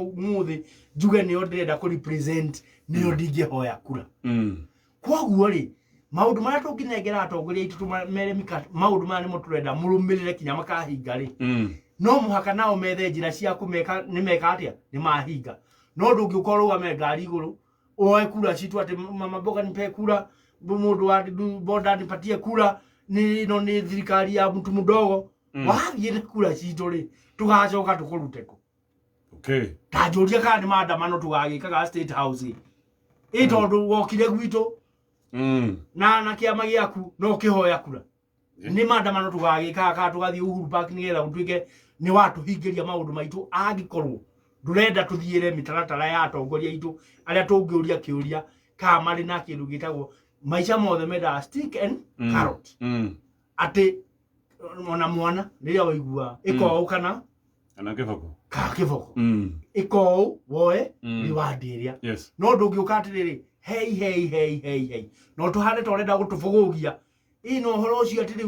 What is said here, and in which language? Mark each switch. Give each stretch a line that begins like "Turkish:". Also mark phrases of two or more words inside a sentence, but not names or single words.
Kikuyu: ũmũthĩ njuge nĩo ndĩrenda kũ represent nĩo ndingĩhoya kura koguo rĩ maũndũ marĩa tũngĩnengera atongoria aitũ tũmere maũndũ maya nĩmo tũrenda mũrũmĩrĩre kinya makahinga rĩ no mũhaka nao methe njĩra cia kũmeka nĩ meka atĩa nĩ mahinga no ndũngĩũka ũrũgame ngari igũrũ oe kura citu atĩ
Swahili: mama mboga nipe kura
Kikuyu: mũndũ wa boda
Swahili: nipatie kura
Kikuyu: ĩno nĩ thirikari ya
Swahili: mtu mdogo
Kikuyu: wathiĩ kura citu rĩ tũgacoka tũkũrute kũ ta njũria kana nĩ maandamano tũgagĩkaga State House tondũ wokire gwitũ na kĩama gĩaku no kĩhoya kura nĩ maandamano tũgagĩkaga kana tũgathiĩ Uhuru Park nĩgetha gũtuĩke nĩ watũhingĩria maũndũ maitũ angĩkorwo ndũrenda tũthiĩre mĩtaratara ya atongoria itũ arĩa tũngĩũria kĩũria kana marĩ na kĩndũ gĩtagwo maica mothe mendaga
English: stick and carrot
Kikuyu: atĩ ona mwana rĩrĩa waigua ĩkoũ kana kĩboko kĩboko ĩkoũ woe rĩwandi ĩrĩa no ndũngĩũka atĩrĩrĩ hei no tũhane ta ũrenda gũtũbũgũgia no ũhoro ũcio atĩ rĩu